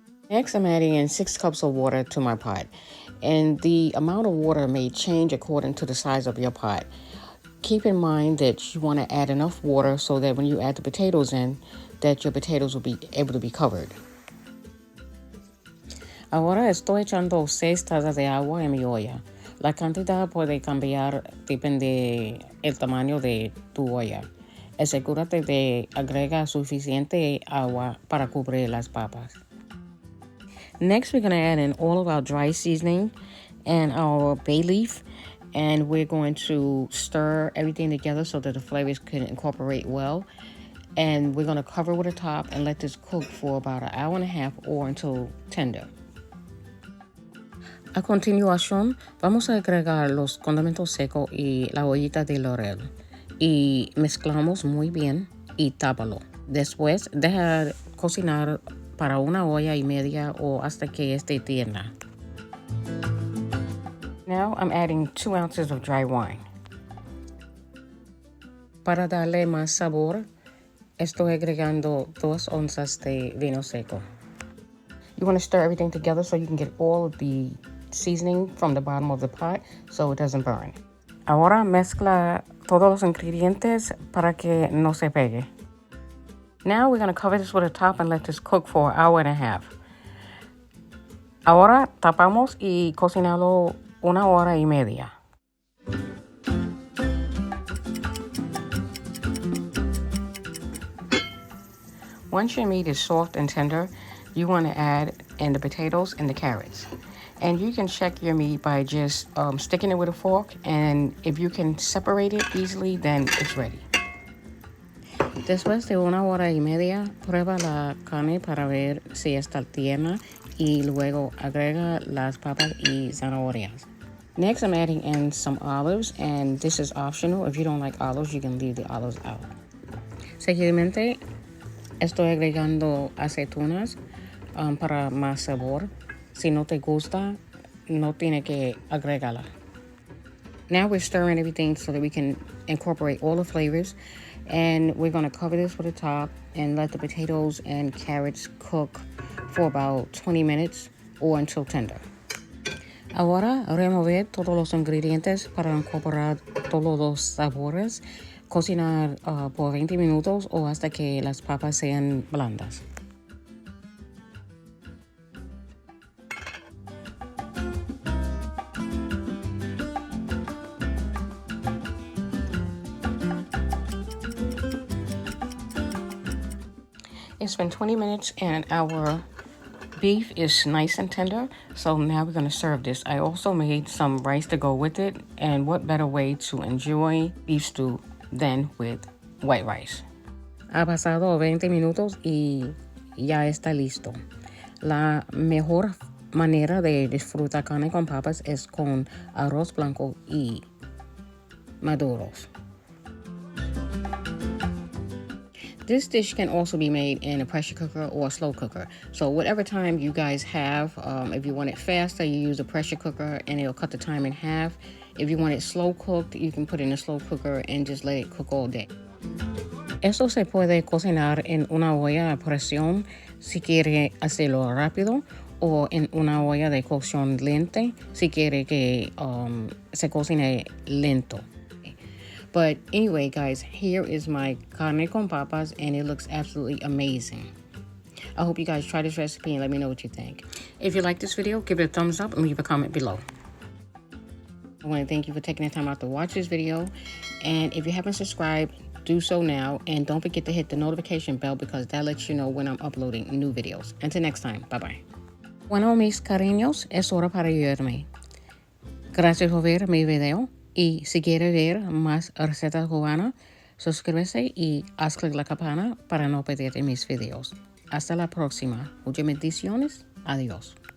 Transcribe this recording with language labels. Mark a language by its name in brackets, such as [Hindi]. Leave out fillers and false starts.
[English] Next, I'm adding in 6 cups of water to my pot. And the amount of water may change according to the size of your pot. Keep in mind that you want to add enough water so that when you add the potatoes in, that your potatoes will be able to be covered. [Spanish] Ahora estoy echando 6 tazas de agua en mi olla. La cantidad puede cambiar, depende del tamaño de tu olla. Asegúrate de agregar suficiente agua para cubrir las papas. [English] Next, we're going to add in all of our dry seasoning and our bay leaf. And we're going to stir everything together so that the flavors can incorporate well. And we're going to cover with a top and let this cook for about an hour and a half or until tender. [Spanish] A continuación, vamos a agregar los condimentos secos y la hollita de laurel. Y mezclamos muy bien y tápalo. Después, deja cocinar para una hora y media o hasta que esté tierna. [English] Now I'm adding 2 ounces of dry wine. [Spanish] Para darle más sabor, estoy agregando 2 onzas de vino seco. [English] You want to stir everything together so you can get all of the seasoning from the bottom of the pot so it doesn't burn. [Spanish] Ahora mezcla todos los ingredientes para que no se pegue. [English] Now we're going to cover this with a top and let this cook for an hour and a half. [Spanish] Ahora tapamos y cocinarlo una hora y media. [English] Once your meat is soft and tender, you want to add in the potatoes and the carrots. And you can check your meat by just sticking it with a fork, and if you can separate it easily, then it's ready. [Spanish] Después de una hora y media, prueba la carne para ver si está tierna y luego agrega las papas y zanahorias. [English] Next, I'm adding in some olives, and this is optional. If you don't like olives, you can leave the olives out. [Spanish] Seguidamente, estoy agregando aceitunas para más sabor. Si no te gusta, no tiene que agregarla. [English] Now we're stirring everything so that we can incorporate all the flavors. And we're going to cover this with a top and let the potatoes and carrots cook for about 20 minutes or until tender. [Spanish] Ahora remover todos los ingredientes para incorporar todos los sabores. Cocinar por 20 minutos o hasta que las papas sean blandas. [English] It's been 20 minutes and our beef is nice and tender, so now we're going to serve this. I also made some rice to go with it, and what better way to enjoy beef stew than with white rice. [Spanish] Ha pasado 20 minutos y ya está listo. La mejor manera de disfrutar carne con papas es con arroz blanco y maduros. [English] This dish can also be made in a pressure cooker or a slow cooker. So whatever time you guys have, if you want it faster, you use a pressure cooker and it'll cut the time in half. If you want it slow cooked, you can put it in a slow cooker and just let it cook all day. [Spanish] Esto se puede cocinar en una olla a presión si quiere hacerlo rápido o en una olla de cocción lenta si quiere que se cocine lento. [English] But anyway, guys, here is my carne con papas, and it looks absolutely amazing. I hope you guys try this recipe and let me know what you think. If you like this video, give it a thumbs up and leave a comment below. I want to thank you for taking the time out to watch this video. And if you haven't subscribed, do so now. And don't forget to hit the notification bell because that lets you know when I'm uploading new videos. Until next time, bye-bye. [Spanish] Bueno, mis cariños, es hora para irme. Gracias por ver mi video. Y si quiere ver más recetas cubanas, suscríbase y haz clic la campana para no perderte mis videos. Hasta la próxima. Muchas bendiciones. Adiós.